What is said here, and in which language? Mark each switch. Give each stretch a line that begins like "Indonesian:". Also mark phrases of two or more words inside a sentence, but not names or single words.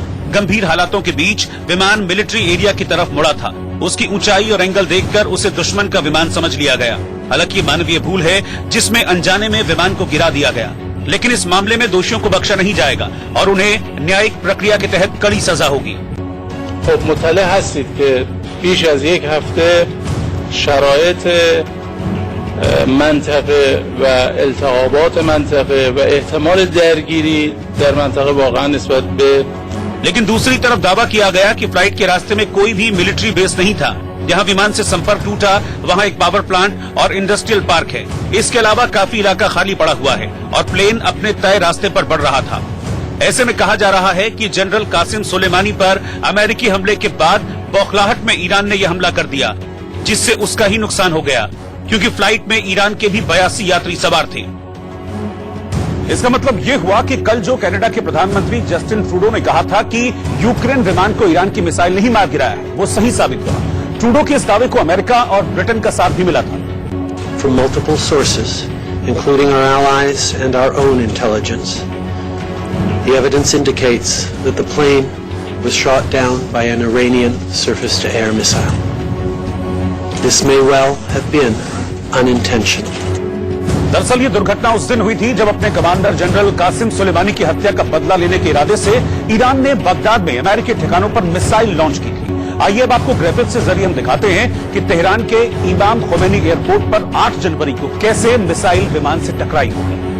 Hindi: गंभीर हालातों के बीच विमान
English: military area
Hindi: की तरफ मुड़ा था। उसकी ऊंचाई और एंगल देखकर उसे दुश्मन का विमान समझ लिया गया। हालांकि मानवीय भूल है, जिसमें अनजाने में विमान को गिरा दिया गया। लेकिन इस मामले में दोषियों को बख्शा नहीं जाएगा और उन्हें न्यायिक प्रक्रिया के तहत कड़ी सजा होगी।
Persian: خب مطلع هستید که بیش از یک هفته شرایط منطقه و التهابات منطقه و احتمال درگیری در منطقه واقعا نسبت به
Hindi: लेकिन दूसरी तरफ दावा किया गया कि फ्लाइट के रास्ते में कोई भी मिलिट्री बेस नहीं था। जहां विमान से संपर्क टूटा वहां एक
English: power plant
Hindi: और
English: industrial park
Hindi: है। इसके अलावा काफी इलाका खाली पड़ा हुआ है और प्लेन अपने तय रास्ते पर बढ़ रहा था। ऐसे में कहा जा रहा है कि जनरल कासिम सुलेमानी पर अमेरिकी हमले के बाद बौखलाहट में ईरान ने यह हमला कर दिया, जिससे उसका ही नुकसान हो गया, क्योंकि फ्लाइट में ईरान के भी 82 यात्री सवार थे। इसका मतलब यह हुआ कि कल जो कनाडा के प्रधानमंत्री जस्टिन ट्रूडो ने कहा था कि यूक्रेन विमान को ईरान की मिसाइल नहीं मार गिराया, वो सही साबित हुआ। ट्रूडो के इस दावे को अमेरिका और ब्रिटेन का साथ भी मिला था।
English: From multiple sources, including our allies and our own intelligence, the evidence indicates that the plane was shot down by an Iranian surface-to-air missile. This may well have been unintentional.
Hindi: दरअसल ये दुर्घटना उस दिन हुई थी जब अपने कमांडर जनरल कासिम सुलेमानी की हत्या का बदला लेने के इरादे से ईरान ने बगदाद में अमेरिकी ठिकानों पर मिसाइल लॉन्च की थी। आइए अब आपको ग्राफिक्स से जरिए हम दिखाते हैं कि तेहरान के इमाम खोमेनी एयरपोर्ट पर 8 जनवरी को कैसे मिसाइल विमान से टकराई होगी।